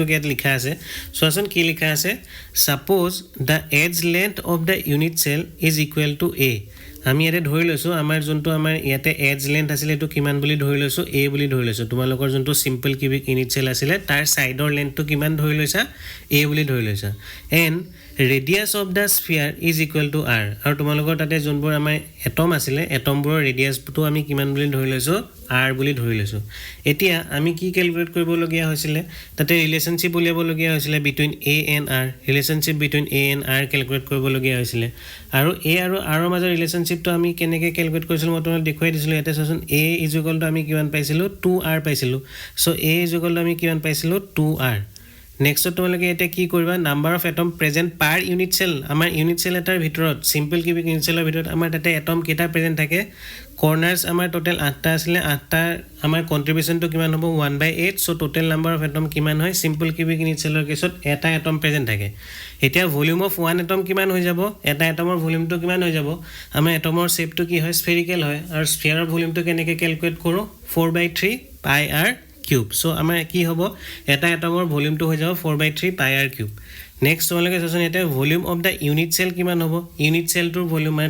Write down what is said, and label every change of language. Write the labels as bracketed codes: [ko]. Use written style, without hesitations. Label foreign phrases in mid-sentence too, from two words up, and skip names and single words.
[as] ইয়াত লিখা আছে চোৱাচোন কি লিখা আছে [en] suppose the edge length of the unit cell is equal to [as] a আমি ইয়াতে ধৰি লৈছো আমাৰ যোনটো আমাৰ ইয়াতে এজ লেন্থ আছিল এটো কিমান বুলি ধৰি লৈছো a বুলি ধৰি লৈছো তোমালোকৰ যোনটো [en] simple cubic unit cell [as] আছিল তাৰ সাইডৰ লেন্থটো কিমান ধৰি লৈছা a বুলি ধৰি লৈছা [en] and radius of the sphere is equal to r [as] আৰু তোমালোকৰ তাতে যোনবোৰ আমাৰ এটম আছিল এটমবোৰৰ ৰেডিয়াসটো আমি কিমান বুলি ধৰি লৈছো r বুলি ধৰি লৈছো এতিয়া আমি কি ক্যালকুলেট কৰিব লগিয়া হৈছিল তাতে ৰিলেশনশিপ উলিয়াব লগিয়া হৈছিল [en] between a and r relationship between a and r [as] ক্যালকুলেট কৰিব লগিয়া হৈছিল আৰু a আৰু r ৰ মাজৰ ৰিলেশনশিপটো আমি কেনেকৈ ক্যালকুলেট কৰিছিল মই তোমাক দেখুৱাই দিছিলো ইয়াতে চাচোন a = আমি কিমান পাইছিলো 2r পাইছিলো সো a = আমি কিমান পাইছিলো 2r নেক্সট তোমালোকে এটা কি কৰিবা [en] number of atom present per unit cell [as] আমাৰ ইউনিট সেল এটাৰ ভিতৰত [en] simple cubic unit [as] সেলৰ ভিতৰত আমাৰ তাতে এটম কেটা প্রেজেন্ট থাকে কৰ্নাৰস আমাৰ টোটাল 8টা আছিল 8টা আমাৰ কন্ট্ৰিবিউশনটো কিমান হ'ব 1/8 সো [en] total number of atom [as] কিমান হয় [en] simple cubic unit [as] সেলৰ কেছত এটা এটম প্রেজেন্ট থাকে এতিয়া [en] volume of 1 atom [as] কিমান হৈ যাব এটা এটমৰ ভলিউমটো কিমান হৈ যাব আমাৰ এটমৰ শেপটো কি হয় স্ফেৰিকেল হয় আৰু স্ফিয়াৰৰ ভলিউমটো কেনেকৈ ক্যালকুলেট কৰো 4/3 [en] pi r cube so [as] আমাৰ কি হ'ব এটা এটমৰ ভলিউমটো হৈ যাব 4/3 [en] pi r cube [as] নেক্সট তোমালোকে চাচোন এটা [en] volume of the unit cell [as] কিমান হ'ব ইউনিট সেলটোৰ ভলিউম মানে